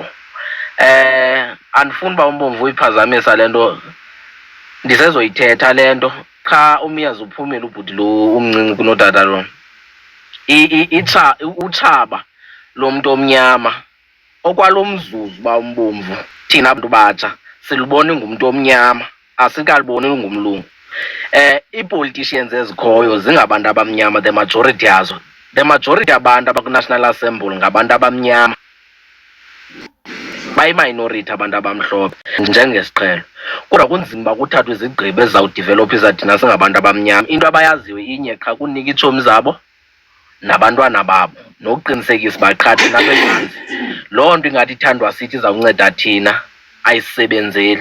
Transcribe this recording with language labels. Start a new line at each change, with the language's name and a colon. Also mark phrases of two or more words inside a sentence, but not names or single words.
Xhosa: Andifuni uba umbomvu uyiphazamisa lento ndisezoyithetha lento cha umyazi uphumile ubhuti lo umncinci kunotata lo. Utshaba lo muntu omnyama okwalomzuzu ba umbomvu thina abantu batsha silubona ngumuntu omnyama asikaliboni ngumlungu. Ii-politicians ezikhoyo zingabantu abamnyama,
English: the majority yazo. The majority
Xhosa: yabantu abaku-National Assembly ngabantu abamnyama. Bayi-minority abantu abamhlophe njengesiqhelo. Kodwa kunzima uba kuthathwe izigqibo ezizawudivelopha thina singabantu abamnyama. Into abayaziyo inye qha kunika iitshomi zabo nabantwana babo nokuqinisekisa uba qha thina bezizi. Loo nto ingathi ithandwa sithi izawunceda thina ayisebenzeli.